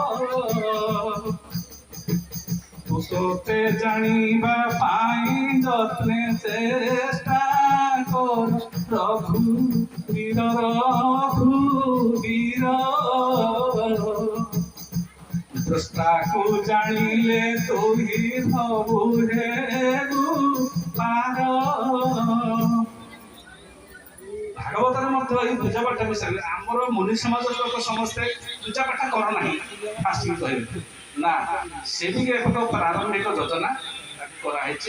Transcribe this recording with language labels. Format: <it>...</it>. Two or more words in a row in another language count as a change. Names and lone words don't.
<or>ତୁ ତୋତେ ଜାଣିବା ପାଇଁ ଯତ୍ନେ ଚେଷ୍ଟା କର ରଘୁବୀର ରଘୁବୀର ସ୍ରଷ୍ଟାକୁ ଜାଣିଲେ ତୁ ହିଁ ହବୁ ହେ ପାର। ଭାଗବତରେ ମଧ୍ୟ ଏଇ ପୂଜାପାଠ ବିଷୟରେ ଆମର ମୁନି ସମାଜର ଲୋକ ସମସ୍ତେ ପୂଜାପାଠ କର ନାହିଁ ଫାଷ୍ଟ କହିବେ ନା, ସେ ବି ଏକ ପ୍ରାରମ୍ଭିକ ଯୋଜନା କରାହେଇଛି।</or>